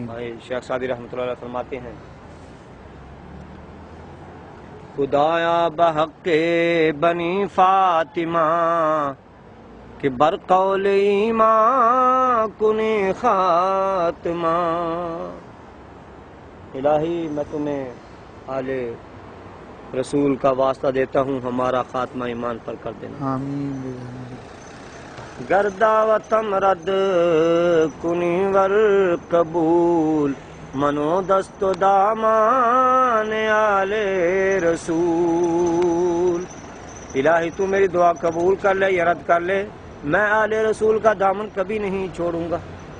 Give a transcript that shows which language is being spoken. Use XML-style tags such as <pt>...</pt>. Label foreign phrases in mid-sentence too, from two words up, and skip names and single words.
<ur>بھائی شیخ سعدی رحمۃ اللہ علیہ فرماتے ہیں،</ur> <fa>خدایا بحق بنی فاطمہ کہ برقول ایمان کنی خاتمہ،</fa> <ur>الہی میں تمہیں آل رسول کا واسطہ دیتا ہوں، ہمارا خاتمہ ایمان پر کر دینا۔ آمین۔</ur> <fa>گردا و تمرد کنی ور قبول، منو دست و دامان آل رسول،</fa> <ur>الہی تو میری دعا قبول کر لے یا رد کر لے، میں آل رسول کا دامن کبھی نہیں چھوڑوں گا۔</ur>